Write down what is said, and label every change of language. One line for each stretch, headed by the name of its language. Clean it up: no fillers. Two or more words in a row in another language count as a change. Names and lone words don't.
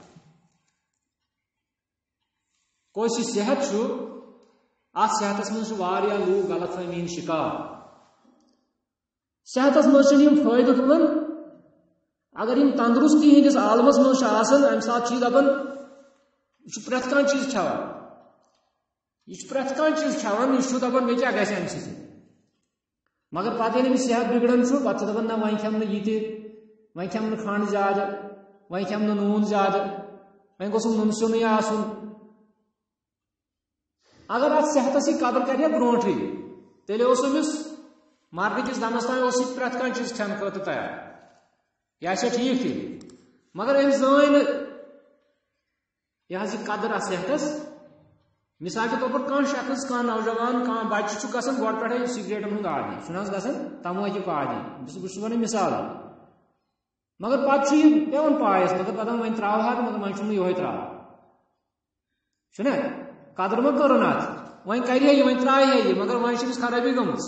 Kashmiri: کُس یہِ صحت چھُ اتھ صحتس منٛز چھِ واریاہ لوٗکھ غلط فہمی ہٕنٛدۍ شکار. صحتس منٛز چھِنہٕ یِم فٲیدٕ تُلان اگر یم تندرستی ہندس عالمس مز امہ سات دپان یہ پریت کھانا چیز کھان یہ پریت کھانا چیز کھان یہ دپان مے کیا گھس امہ سۭتۍ مگر پتہ ییٚلہِ أمِس صحت بگڑان پتہٕ چھُ دپان نہ وۄنۍ کھٮ۪م نہٕ یہِ تہِ وۄنۍ کھٮ۪م نہٕ کھنٛڈ زیادٕ وۄنۍ کھٮ۪م نہٕ نوٗن زیادٕ وۄنۍ گوٚژھُم نُنہٕ سیُنٕے آسُن. اگر اتھ صحتس یہِ قدر کرِ ہا برونٹھٕے تیٚلہِ اوس أمِس مرنہٕ کِس دمس تام اوس یہِ پریت کانٛہہ چیز کھٮ۪نہٕ خٲطرٕ تیار یہ
Urdu: ٹھیک تھی
Kashmiri: مگر أمۍ زٲنۍ نہٕ یہِ حظ یہِ قدر اتھ صحتس.
Urdu: مثال کے طور پر
Kashmiri: کانٛہہ شخص کانٛہہ نوجوان کانٛہہ بچہ چھُ گژھان گۄڈٕ پٮ۪ٹھے سگریٹن ہُنٛد عادی چھُنہ حظ گژھان تماکیُک عادی بہٕ چھُس ونان مثال مگر پتہٕ چھُ یہِ پیٚوان پایس مگر دپان وۄنۍ تراوہا تہٕ مگر وۄنۍ چھُم نہٕ یِہوے تراوان چھُنہ قدر ما کٔرٕن اتھ وۄنۍ کرِ ہے یہِ وۄنۍ ترایہِ ہے یہِ مگر وۄنۍ چھِ أمِس خرٲبی گٔمٕژ.